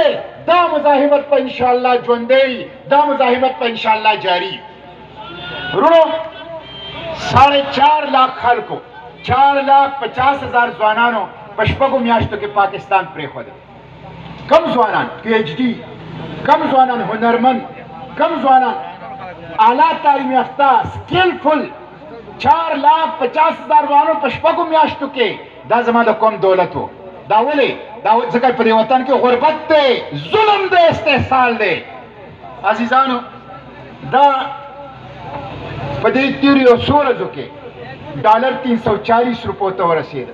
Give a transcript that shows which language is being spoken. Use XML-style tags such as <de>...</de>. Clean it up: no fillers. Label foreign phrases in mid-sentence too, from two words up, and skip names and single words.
<ps>دا مزاحمت په انشاءاللہ ژوندی، دا مزاحمت په انشاءاللہ جاری. ورونو 4.5 لاکھ خلکو، 4,50,000 ځوانانو په شپږو میاشتو کې پاکستان پرېښودی. کم ځوانان PhD، کم ځوانان هنرمند، کم ځوانان</ps> <ur>اعلیٰ تعلیم یافتہ</ur> <ps>سکلفل. 4,50,000 ځوانانو په شپږو میاشتو کې. دا زما د قوم دولت و. دا ولې؟ دا ځکه په دې وطن کې غربت دی، ظلم دی، استحصال دی. عزیزانو دا په دې تیرو یو څو ورځو کې ډالر 340 روپو ته ورسېده.</ps>